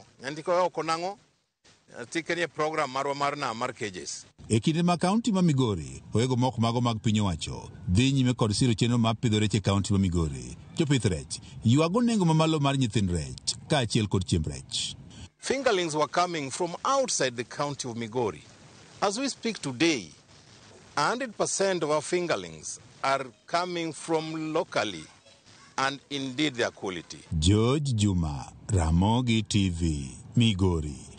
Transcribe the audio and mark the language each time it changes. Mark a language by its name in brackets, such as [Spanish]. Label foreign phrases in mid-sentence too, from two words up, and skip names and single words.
[Luo (Kenya and Tanzania)] Nyandike wa oko nang'o? Nyatike ni program marwa mar na mar cages. E kinde ma kaunti ma Migori oyego moko mago mag piny owacho dhi nyime kod siro chenro mar pidho rech e kaunti ma Migori. Jopith rech ywago nengo mamalo mar nyithind rech kaachiel kod chiemb rech. [English] Fingerlings were coming from outside the county of Migori. As we speak today, 100% of our fingerlings are coming from locally, and indeed their quality. George Juma, Ramogi TV, Migori.